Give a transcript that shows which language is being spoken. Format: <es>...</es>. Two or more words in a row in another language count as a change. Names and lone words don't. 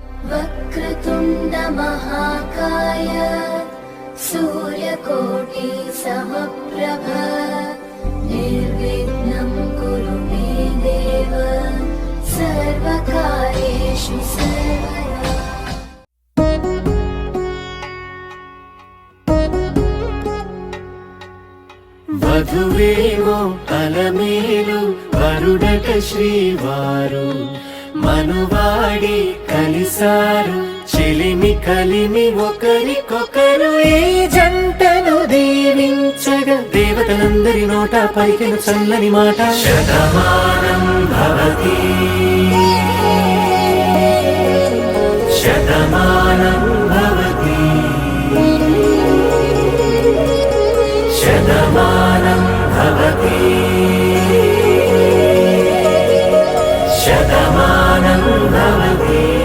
<sa>वक्रतुण्ड महाकाय सूर्यकोटि समप्रभ निर्विघ्नं कुरु मे देव सर्वकार्येषु सर्वदा।</sa> <te>వధువేమో అలమేలు వరుడట శ్రీవారు మనువాడి కలిసారు చెలిమి కలిమి ఒకరికొకరు ఈ జంటను దీవించగా దేవతలందరి నోట పలికిన చల్లని మాట</te> <sa>शतमानं भवति शतमानं भवति शतमानं भवति शतमानं भवति।</sa>